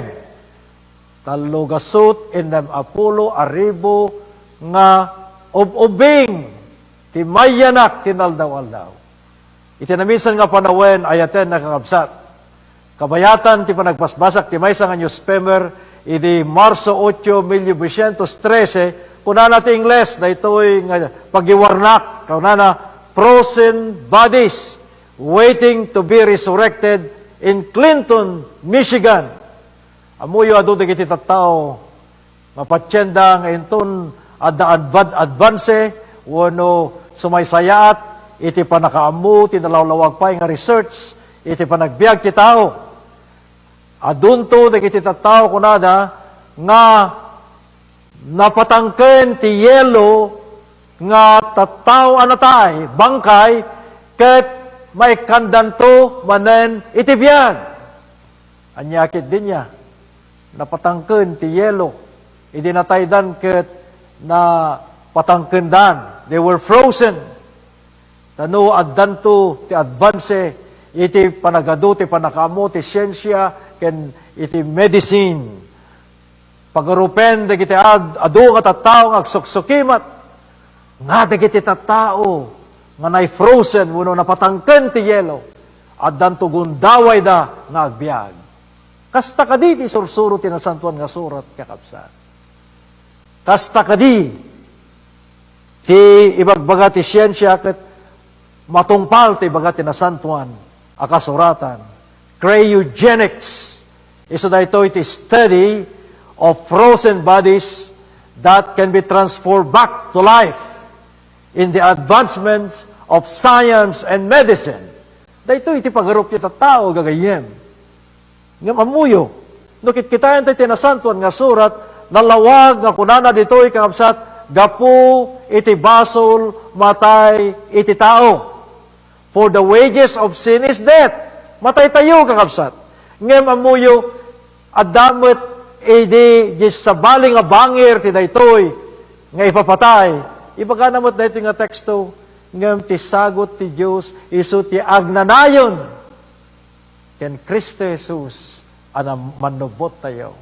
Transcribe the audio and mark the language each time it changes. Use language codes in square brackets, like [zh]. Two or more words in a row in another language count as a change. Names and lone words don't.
[ilo] Talo gasot, innem apulo, 5,000 nga ububing, ti mayanak, tinaldaw-aldaw. Itinamisan nga panawen, ayaten nakakabsat. Kabayatan, ti panagpasbasak, ti maysa nga newspaper, idi Marso 8, 1913, kunana ti Ingles, na ito'y pagiwarnak, kunana [en] frozen bodies waiting to be resurrected in Clinton, Michigan. [ilo] Amuyo ado dagiti tattao, mapatsyenda nga inton adda advance, wano sumaysayaat, iti panakaamu, tinalawlawag pa nga research, iti panagbiag ti tao. Adunto dagiti tattao kunada nga napatangken ti yelo nga tattao anatay bangkay ket may kandanto manen iti biag. Anyakit din niya napatangken ti yelo idi nataydan ket na patangkendan. [en] They were frozen. [ilo] Tano addanto ti advance iti panagadu ti panakamo ti siyensya ken iti medicine. Pagarupen dagiti adu nga tattao nga agsuksukimat nga dagiti tattao nga nay-frozen wenno napatangken ti yelo addan gundaway da nga agbiag. Kasta kadi ti sursuro ti nasantuan nga surat kakabsat. Kasta kadi ti ibagbaga ti siyensya ket matungpal ti ibaga ti nasantuan a kasuratan. [en] Cryogenics is ito study of frozen bodies that can be transformed back to life in the advancements of science and medicine. [ilo] Dito iti pagarup ti tattao gagayem. Ngam amuyo, no kitkitayan tayo tinasantuan nga surat, nalawag nga kunana dito'y kakabsat, gapu iti basol, matay iti tao. [en] For the wages of sin is death. [ilo] Matay tayo kakabsat. Ngem amuyo, adamot edi sa baling nga bangir ti daytoy nga ipapatay. Ibaga namot daytoy nga teksto, ngem ti sagot ti Dios isu ti agnanayon ken Kristo Jesus ana manubot tayo.